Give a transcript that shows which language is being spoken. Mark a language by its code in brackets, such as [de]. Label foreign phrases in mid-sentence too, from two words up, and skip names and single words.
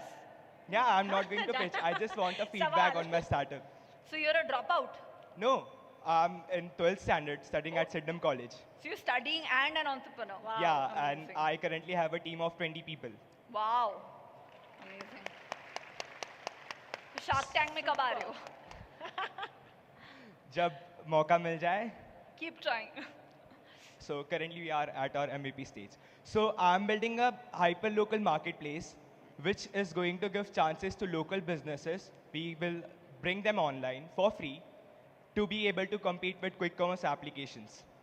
[en] Yeah, I'm not going to pitch. I just want a feedback on my startup. So you're a dropout? No, I'm in 12th standard studying at Sydenham College. So you're studying and an entrepreneur? Wow. Yeah, Amazing. and I currently have a team of 20 people. Wow. Amazing. [hi] तो Shark Tank में कब आ रहे हो? जब मौका मिल जाए. [en] Keep trying. So currently we are at our MVP stage. So I'm building a hyper-local marketplace, which is going to give chances to local businesses. We will bring them online for free, to be able to compete with quick commerce applications.